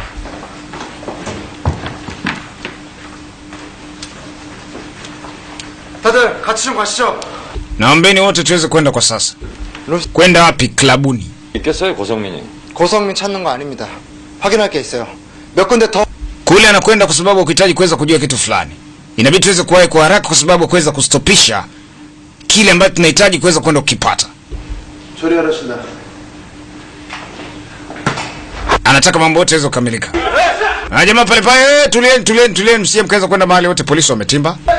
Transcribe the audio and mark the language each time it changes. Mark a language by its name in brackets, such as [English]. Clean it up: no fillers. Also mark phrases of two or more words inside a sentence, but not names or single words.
[Korean] 다들 같이 좀 가시죠. [Swahili] Naombeni wote tuweze kwenda kwa sasa. Kwenda wapi? Klabuni. [Korean] 있겠어요, 고성민이? 고성민 찾는 거 아닙니다. 확인할 게 있어요. 몇 군데 더. [Swahili] Kule anakwenda kwa sababu ukihitaji kuweza kujua kitu fulani. Inabidi tuweze kuwahi kwa haraka kwa sababu kuweza kustopisha kile ambacho tunahitaji kuweza kwenda kukipata. [Korean] 처리하겠습니다. [Swahili] Anataka mambo yote yaweze kukamilika. Na jamaa pale pale, tulieni msije mkaweza kwenda mahali wote, polisi wametimba.